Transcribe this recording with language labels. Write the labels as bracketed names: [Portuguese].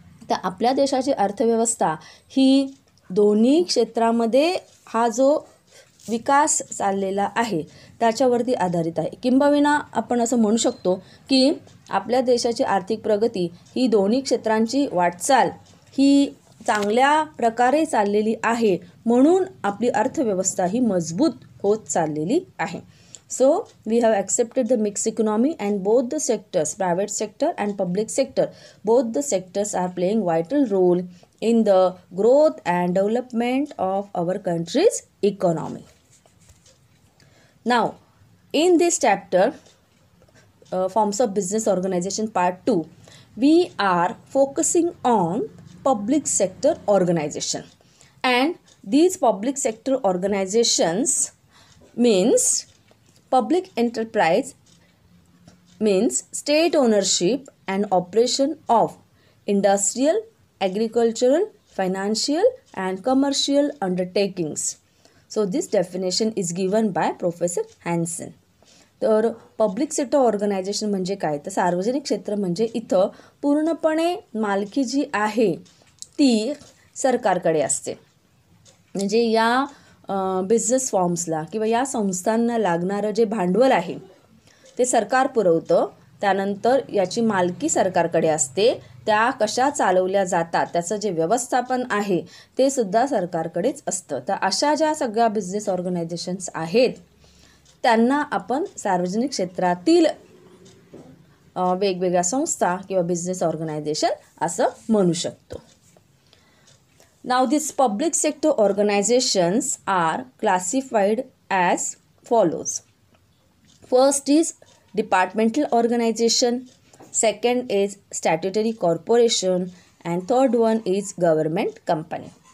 [Marathi] तर आपल्या देशाची अर्थव्यवस्था ही दोन्ही क्षेत्रामध्ये हा जो विकास चाललेला आहे त्याच्यावरती आधारित आहे. किंबहुना आपण असं म्हणू शकतो की आपल्या देशाची आर्थिक प्रगती ही दोन्ही क्षेत्रांची वाटचाल ही चांगल्या प्रकारे चाललेली आहे, म्हणून आपली अर्थव्यवस्था ही मजबूत होत चाललेली आहे. [English] So we have accepted the mixed economy and both the sectors, private sector and public sector, both the sectors are playing vital role in the growth and development of our country's economy. Now, in this chapter, Forms of Business Organization Part 2, we are focusing on public sector organization. And these public sector organizations means public enterprise, means state ownership and operation of industrial, agricultural, financial and commercial undertakings. So this definition is given by Professor Hansen. [Marathi] तर public sector organisation म्हणजे काय, तर सार्वजनिक क्षेत्र म्हणजे इथं पूर्णपणे मालकी जी आहे ती सरकारकडे असते. म्हणजे या बिझनेस फॉर्म्सला किंवा या संस्थांना लागणारं जे भांडवल आहे ते सरकार पुरवतं. त्यानंतर याची मालकी सरकारकडे असते. त्या कशा चालवल्या जातात त्याचं जे व्यवस्थापन आहे ते सुद्धा सरकारकडेच असतं. तर अशा ज्या सगळ्या बिझनेस ऑर्गनायझेशन्स आहेत त्यांना आपण सार्वजनिक क्षेत्रातील वेगवेगळ्या संस्था किंवा बिझनेस ऑर्गनायझेशन असं म्हणू शकतो. [English] Now these public sector organizations are classified as follows. First is departmental organization, second is statutory corporation and third one is government company.